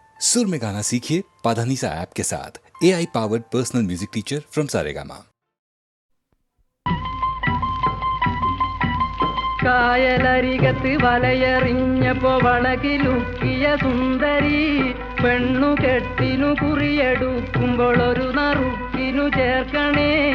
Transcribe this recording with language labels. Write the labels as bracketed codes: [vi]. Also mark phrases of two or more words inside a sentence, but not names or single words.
[hi] सुर में गाना सीखिए पाधानीसा ऐप के साथ। [en] AI powered personal music teacher from [hi] सारेगामा। [ml] കായലരികത്ത് വലയെറിഞ്ഞപ്പോ വളകിലുക്കിയ സുന്ദരി പെണ്ണു കെട്ടിനു കുറിയെടുക്കുമ്പോൾ ഒരു നറുക്കിനു ചേർക്കണേ.